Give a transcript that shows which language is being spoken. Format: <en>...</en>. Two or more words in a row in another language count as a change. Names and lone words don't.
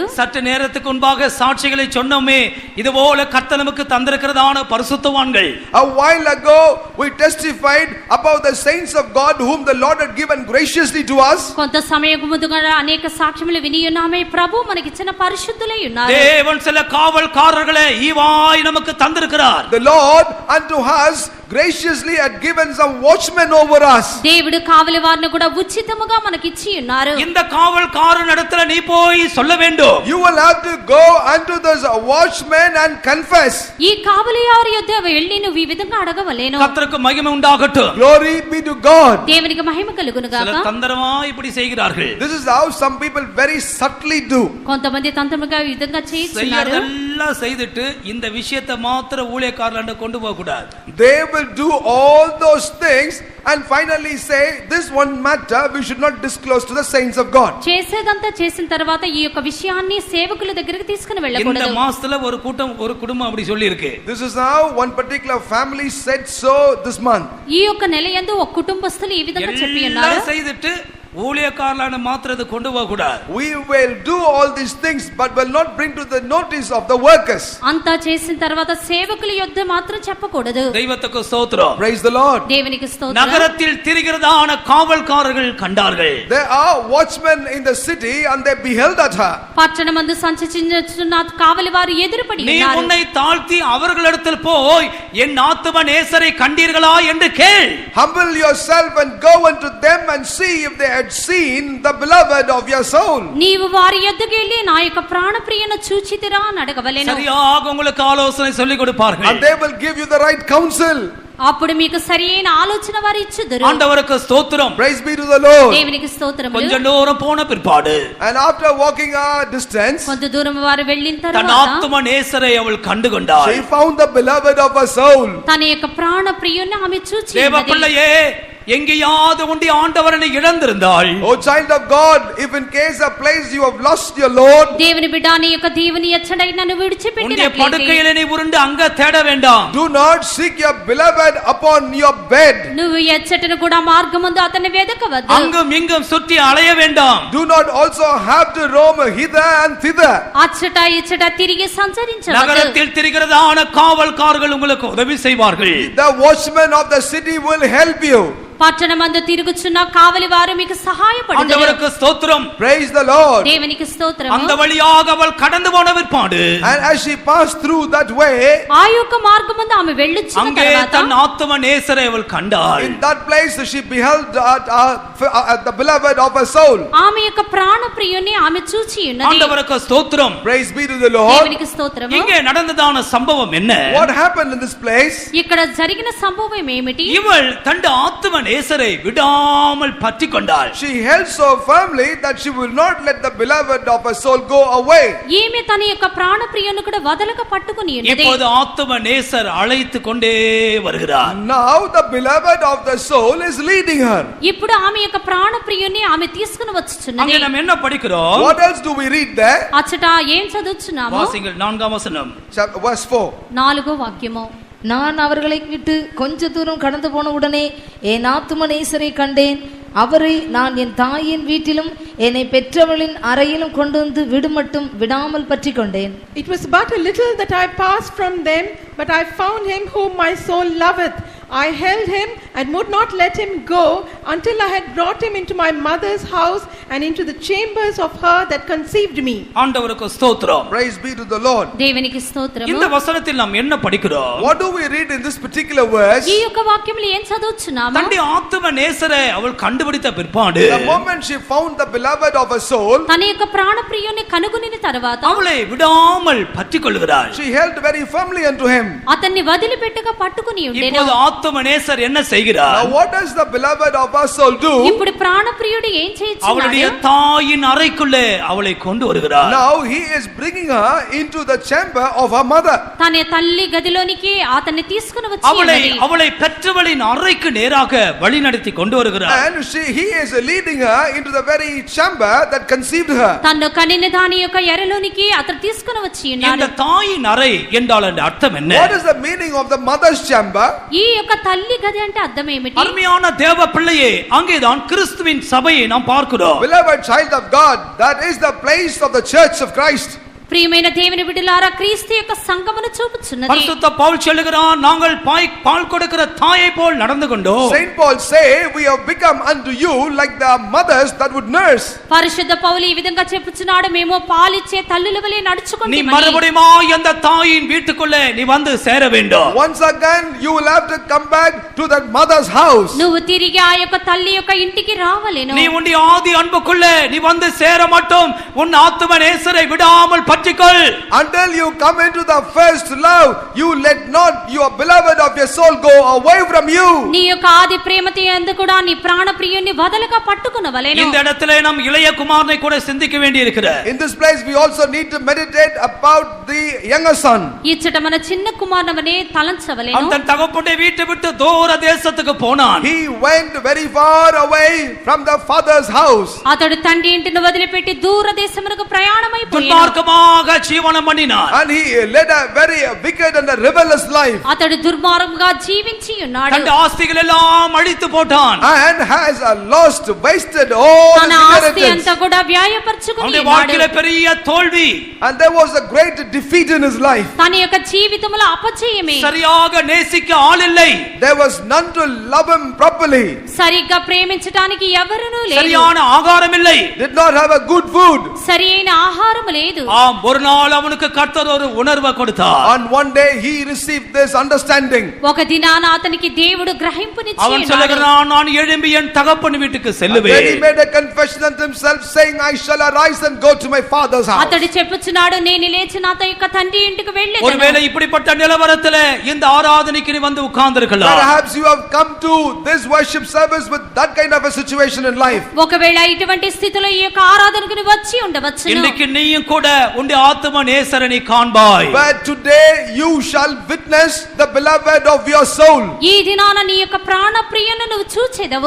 <ta>சற்று நேரத்துக்கு முன்பாக சாட்சிகளை சொன்னோமே, இதுபோல கர்த்தர் நமக்கு தந்திருக்கிறதான பரிசுத்தவான்கள்.</ta> <en>A while ago we testified about the saints of God whom the Lord had given graciously to us.</en> <te>కొంత సమయం ముందుగా అనేక సాక్ష్యములు విని ఉన్నామే. ప్రభు మనకి ఇచ్చిన పరిశుద్ధులై ఉన్నారు.</te> <ta>தேவன் சில காவல்காரர்களை ஈவாய் நமக்கு தந்திருக்கிறார்.</ta> <en>The Lord unto us graciously had given some watchmen over us.</en> <te>దేవుడు కావలి వారిని కూడా ఉచితముగా మనకి ఇచ్చి ఉన్నారు.</te> <ta>இந்த காவல்காரன் இடத்துல நீ போய் சொல்ல வேண்டும்.</ta> <en>You will have to go unto those watchmen and confess.</en> <te>ఈ కావలి వారి యొద్ద వెళ్ళి నువ్వు ఈ విధంగా అడగవలేను.</te> <ta>கர்த்தருக்கு மகிமை உண்டாகட்டும்.</ta> <en>Glory be to God.</en> <te>దేవునికి మహిమ కలుగును గాక.</te> <ta>சில தந்திரமா இப்படி செய்கிறார்கள்.</ta> <en>This is how some people very subtly do.</en> <te>కొంతమంది తంత్రముగా ఈ విధంగా చేస్తున్నారు.</te> <ta>செய்யறதெல்லாம் செய்துட்டு இந்த விஷயத்தை மாத்திர ஊழியக்காரர்கிட்ட கொண்டு போக கூடாது.</ta> <en>They will do all those things and finally say this one matter we should not disclose to the saints of God.</en> <te>చేసేదంతా చేసిన తర్వాత ఈ యొక్క విషయాన్ని సేవకుల దగ్గరికి తీసుకుని</te> <ta>இந்த</ta> <te>వెళ్ళకూడదు.</te> <ta>மாசத்துல ஒரு குடும்பம் அப்படி சொல்லி இருக்கு.</ta> <en>This is how one particular family said so this month.</en> <te>ఈ యొక్క నెల యందు ఒక కుటుంబస్తులు ఈ విధంగా చెప్పి ఉన్నారు.</te> <ta>எல்லாம் செய்துட்டு ஊழியக்காரலான மாத்திரத்தை கொண்டு போக கூடாது.</ta> <en>We will do all these things but will not bring to the notice of the workers.</en> <te>అంతా చేసిన తర్వాత సేవకుల యొద్ద మాత్రం చెప్పకూడదు.</te> <ta>தெய்வத்துக்கு ஸ்தோத்திரம்.</ta> <en>Praise the Lord.</en> <te>దేవునికి స్తోత్రం.</te> <ta>நகரத்தில் திரிகிறதான காவல்காரர்கள் கண்டார்கள்.</ta> <en>There are watchmen in the city and they beheld at her.</en> <te>పట్టణమందు సంచరించుచున్న కావలి వారు ఎదురుపడి</te> <ta>நீ</ta> <te>ఉన్నారు.</te> <ta>உன்னை தாழ்த்தி அவர்களிடத்தில் போய் என் ஆத்தும நேசரை கண்டீர்களா என்று கேள்.</ta> <en>Humble yourself and go unto them and see if they had seen the beloved of your soul.</en> <te>నీవు వారి యొద్దకు వెళ్ళి నా యొక్క ప్రాణప్రియను చూచితిరా అని అడగవలెను.</te> <ta>சரியாக உங்களுக்கு ஆலோசனை சொல்லிக் கொடுப்பார்கள்.</ta> <en>And they will give you the right counsel.</en> <te>అప్పుడు మీకు సరియైన ఆలోచన వారు ఇచ్చుదురు.</te> <ta>ஆண்டவருக்கு ஸ்தோத்திரம்.</ta> <en>Praise be to the Lord.</en> <te>దేవునికి స్తోత్రములు.</te> <ta>கொஞ்ச தூரம் போன பிற்பாடு</ta> <en>And after walking a distance,</en> <te>కొంత దూరం వారు వెళ్ళిన</te> <ta>தன்</ta> <te>తర్వాత</te> <ta>ஆத்தும நேசரை அவள் கண்டு கொண்டாள்.</ta> <en>she found the beloved of her soul.</en> <te>తన యొక్క ప్రాణ ప్రియుని ఆమె చూచి</te> <ta>தேவ பிள்ளையே, எங்கேயாவது உண்டி ஆண்டவரனை இழந்திருந்தாள்.</ta> <en>O child of God, if in case a place you have lost your Lord,</en> <te>దేవుని బిడ్డ నీ యొక్క దేవుని ఎచ్చడై నన్ను</te> <ta>உன்னுடைய</ta> <te>విడిచిపెట్టినట్లయితే</te> <ta>படுக்கையிலே நீ உருண்டு அங்க தேட வேண்டாம்.</ta> <en>do not seek your beloved upon your bed.</en> <te>నువ్వు ఎచ్చటను కూడా మార్గమందు అతన్ని వెదకవద్దు.</te> <ta>அங்கும் இங்கும் சுற்றி அலைய வேண்டாம்.</ta> <en>Do not also have to roam hither and thither.</en> <te>అచ్చట ఇచ్చట తిరిగి సంచరించవద్దు.</te> <ta>நகரத்தில் திரிகிறதான காவல்காரர்கள் உங்களுக்கு உதவி செய்வார்கள்.</ta> <en>The watchmen of the city will help you.</en> <te>పట్టణమందు తిరుగుచున్న కావలి వారు మీకు సహాయపడుదురు.</te> <ta>ஆண்டவருக்கு ஸ்தோத்திரம்.</ta> <en>Praise the Lord.</en> <te>దేవునికి స్తోత్రము.</te> <ta>அந்த வழியாக அவள் கடந்து போன பிற்பாடு</ta> <en>And as she passed through that way,</en> <te>ఆ యొక్క మార్గమందు ఆమె వెళ్ళొచ్చిన</te> <ta>அங்கே</ta> <te>తర్వాత</te> <ta>தன் ஆத்தும நேசரை அவள் கண்டாள்.</ta> <en>in that place she beheld the beloved of her soul.</en> <te>ఆమె యొక్క ప్రాణ ప్రియుని ఆమె చూచి ఉన్నది.</te> <ta>ஆண்டவருக்கு ஸ்தோத்திரம்.</ta> <en>Praise be to the Lord.</en> <te>దేవునికి స్తోత్రము.</te> <ta>இங்கே நடந்ததான சம்பவம் என்ன?</ta> <en>What happened in this place?</en> <te>ఇక్కడ జరిగిన సంభవం ఏమిటి?</te> <ta>இவள் தன் ஆத்தும நேசரை விடாமல் பற்றிக் கொண்டாள்.</ta> <en>She held so firmly that she will not let the beloved of her soul go away.</en> <te>ఈమె తన యొక్క ప్రాణ ప్రియుని కూడా వదలక పట్టుకుని ఉన్నది.</te> <ta>இப்போது ஆத்தும நேசர் அழைத்து கொண்டே வருகிறார்.</ta> <en>Now the beloved of the soul is leading her.</en> <te>ఇప్పుడు ఆమె యొక్క ప్రాణ ప్రియుని ఆమె తీసుకుని వచ్చుచున్నది.</te> <ta>அங்கே நாம் என்ன படிக்கிறோம்?</ta> <en>What else do we read there?</en> <te>అచ్చట ఏం చదువుచున్నాము?</te> <ta>வாசிங்கள் 4ஆம் வசனம்.</ta> <en>Verse 4.</en> <te>4వ వాక్యము.</te> <ta>நான் அவர்களை விட்டு கொஞ்ச தூரம் கடந்து போன உடனே என் ஆத்தும நேசரை கண்டேன். அவரை நான் என் தாயின் வீட்டிலும் என்னை பெற்றவளின் அறையிலும் கொண்டு வந்து விடுமட்டும் விடாமல் பற்றி கொண்டேன்.</ta> <en>It was but a little that I passed from them, but I found him whom my soul loveth. I held him and would not let him go until I had brought him into my mother's house and into the chambers of her that conceived me.</en> <ta>ஆண்டவருக்கு ஸ்தோத்திரம்.</ta> <en>Praise be to the Lord.</en> <te>దేవునికి స్తోత్రము.</te> <ta>இந்த வசனத்தில் நாம் என்ன படிக்கிறோம்?</ta> <en>What do we read in this particular verse?</en> <te>ఈ యొక్క వాక్యములో ఏం చదువుచున్నాము?</te> <ta>தன்னுடைய ஆத்தும நேசரை அவள் கண்டுபிடித்த பிற்பாடு</ta> <en>The moment she found the beloved of her soul,</en> <te>తన యొక్క ప్రాణ ప్రియుని కనుగొనిన తర్వాత</te> <ta>அவளை விடாமல் பற்றிக் கொள்கிறாள்.</ta> <en>she held very firmly unto him.</en> <te>అతన్ని వదిలిపెట్టగా పట్టుకుని ఉండెను.</te> <ta>இப்போது ఆత్మ நேசர் என்ன செய்கிறார்?</ta> <en>Now what does the beloved of our soul do?</en> <te>ఇప్పుడు ప్రాణ ప్రియుడు ఏం</te> <ta>அவளுடைய</ta> <te>చేయుచున్నాడు?</te> <ta>தாயின் அறைக்குள்ளே அவளை கொண்டு வருகிறார்.</ta> <en>Now he is bringing her into the chamber of her mother.</en> <te>తన తల్లి గదిలోనికి అతన్ని తీసుకుని వచ్చి</te> <ta>அவளை</ta> <te>ఉన్నది.</te> <ta>அவளை பெற்றவளின் அறைக்கு நேராக வழி நடத்தி கொண்டு வருகிறார்.</ta> <en>And he is leading her into the very chamber that conceived her.</en> <te>తన్ను కనిన దాని యొక్క ఎరలోనికి అతను తీసుకుని వచ్చి</te> <ta>இந்த</ta> <te>ఉన్నాడు.</te> <ta>தாயின் அறை என்றால் அந்த அர்த்தம் என்ன?</ta> <en>What is the meaning of the mother's chamber?</en> <te>ఈ యొక్క తల్లి గది అంటే అర్థం ఏమిటి?</te> <ta>அருமையான தேவ பிள்ளையே, அங்கேதான் கிறிஸ்துவின் சபையை நாம் பார்க்கிறோம்.</ta> <en>Beloved child of God, that is the place of the church of Christ.</en> <te>ప్రియమైన దేవుని బిడ్డలారా, క్రీస్తు యొక్క సంఘమును చూపుచున్నది.</te> <ta>பரிசுத்த பவுல் சொல்லுகிறான், நாங்கள் பால் கொடுக்கிற தாயை போல் நடந்து கொண்டோம்.</ta> <en>Saint Paul say, we have become unto you like the mothers that would nurse.</en> <te>పరిశుద్ధ పౌలు ఈ విధంగా చెప్పుచున్నాడు, మేము పాలిచ్చే తల్లుల వలె</te> <ta>நீ</ta> <te>నడుచుకుంటామని.</te> <ta>மறுபடியும் அந்த தாயின் வீட்டுக்குள்ளே நீ வந்து சேர வேண்டும்.</ta> <en>Once again you will have to come back to that mother's house.</en> <te>నువ్వు తిరిగి ఆ యొక్క తల్లి యొక్క ఇంటికి రావలేను.</te> <ta>நீ உன்னுடைய ஆதி அன்புக்குள்ளே நீ வந்து சேர மட்டும் உன் ஆத்தும நேசரை விடாமல் பற்றிக்கொள்.</ta> <en>Until you come into the first love, you let not your beloved of your soul go away from you.</en> <te>నీ యొక్క ఆది ప్రేమతో యందు కూడా నీ ప్రాణ ప్రియుని వదలక పట్టుకొనవలెను.</te> <ta>இந்த இடத்திலே நாம் இளைய குமாரனை கூட சிந்திக்க வேண்டியிருக்கிறது.</ta> <en>In this place we also need to meditate about the younger son.</en> <te>ఇచ్చట మన చిన్న కుమారునవనే తలంచవలెను.</te> <ta>அவன் தன் தகப்பனுடைய வீட்டை விட்டு தூர தேசத்துக்கு போனான்.</ta> <en>He went very far away from the father's house.</en> <te>అతడు తండ్రి ఇంటిని వదిలిపెట్టి దూర దేశమునకు ప్రయాణమైపోయాడు.</te> <ta>துன்மார்க்கமாக ஜீவனம் பண்ணினான்.</ta> <en>And he led a very wicked and a rebellious life.</en> <te>అతడు దుర్మార్గంగా జీవించి ఉన్నాడు.</te> <ta>தன் ஆஸ்திகள் எல்லாம் அழித்து போட்டான்.</ta> <en>And has lost, wasted all his</en> <te>తన ఆస్తి</te> <en>inheritance.</en> <te>అంతా కూడా వ్యాయపరచుకుని</te> <ta>அவனுடைய</ta> <te>ఉన్నాడు.</te> <ta>வாழ்க்கையில பெரிய தோல்வி.</ta> <en>And there was a great defeat in his life.</en> <te>తన యొక్క జీవితంలో అపజయమే.</te> <ta>சரியாக நேசிக்க ஆள் இல்லை.</ta> <en>There was none to love him properly.</en> <te>సరిగ్గా ప్రేమించడానికి ఎవరునూ లేరు.</te> <ta>சரியான ஆகாரம் இல்லை.</ta> <en>Did not have a good food.</en> <te>సరైన ఆహారం లేదు.</te> <ta>ஆம், ஒரு நாள் அவனுக்கு கர்த்தர் ஒரு உணர்வை கொடுத்தார்.</ta> <en>On one day he received this understanding.</en> <te>ఒక దినాన అతనికి దేవుడు గ్రహింపునిచ్చి</te> <ta>அவன்</ta> <te>ఉన్నాడు.</te> <ta>சொல்லுகிறான், நான் எழும்பி என் தகப்பன் வீட்டுக்கு</ta> <en>And then he</en> <ta>செல்லுவேன்.</ta> <en>made a confession unto himself, saying, I shall arise and go to my father's house.</en> <te>అతడు చెప్పుచున్నాడు, నేను లేచి నా యొక్క తండ్రి ఇంటికి వెళ్ళేదను.</te> <ta>ஒருவேளை இப்படிப்பட்ட நிலவரத்திலே இந்த ஆராதனைக்கு நீ வந்து உட்கார்ந்திருக்கலாம்.</ta> <en>Perhaps you have come to this worship service with that kind of a situation in life.</en> <te>ఒకవేళ ఇటువంటి స్థితిలో ఈ యొక్క ఆరాధనకు నువ్వు వచ్చి ఉండవచ్చును.</te> <ta>இன்னைக்கு நீயும் கூட உன்னுடைய ஆத்ம நேசரனை காண்பாய்.</ta> <en>But today you shall witness the beloved of your soul.</en> <te>ఈ దినాన నీ యొక్క ప్రాణ ప్రియులను నువ్వు చూచెదవు.</te>